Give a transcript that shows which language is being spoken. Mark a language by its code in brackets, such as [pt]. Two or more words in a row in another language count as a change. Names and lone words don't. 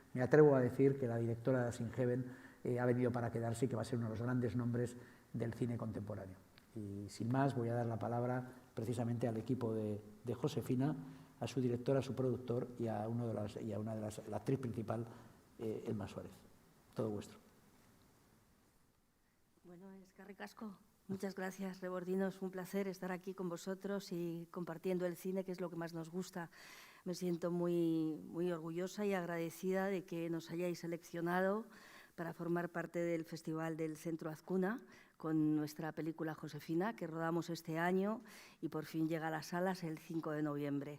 [es] Me atrevo a decir que la directora de As in Heaven ha venido para quedarse y que va a ser uno de los grandes nombres del cine contemporáneo. Y sin más, voy a dar la palabra precisamente al equipo de Josefina, a su director, a su productor y a una de la actriz principal, Emma Suárez. Todo vuestro. [eu] Bueno, eskerrik asko. [es] Muchas gracias, Rebordinos. Un placer estar aquí con vosotros y compartiendo el cine, que es lo que más nos gusta. Me siento muy orgullosa y agradecida de que nos hayáis seleccionado para formar parte del Festival del Centro Azcuna con nuestra película Josefina, que rodamos este año y por fin llega a las salas el 5 de noviembre.